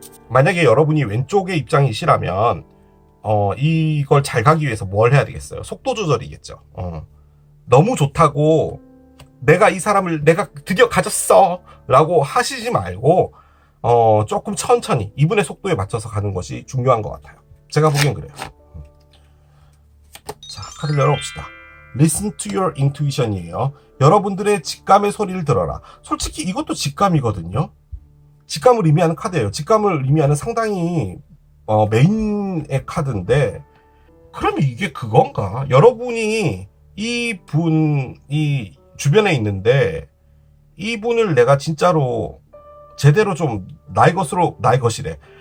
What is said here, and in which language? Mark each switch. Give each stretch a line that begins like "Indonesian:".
Korean: 만약에 여러분이 왼쪽의 입장이시라면 이걸 잘 가기 위해서 뭘 해야 되겠어요? 속도 조절이겠죠. 너무 좋다고 내가 이 사람을 내가 드디어 가졌어 라고 하시지 말고 조금 천천히 이분의 속도에 맞춰서 가는 것이 중요한 것 같아요. 제가 보기엔 그래요. 자, 카드를 열어봅시다.
English: Listen to your intuition이에요.
Korean: 여러분들의 직감의 소리를 들어라. 솔직히 이것도 직감이거든요. 직감을 의미하는 카드예요. 직감을 의미하는 상당히 메인의 카드인데, 그럼 이게 그건가? 여러분이 이분이 주변에 있는데 이분을 내가 진짜로 제대로 좀 나의 것이래.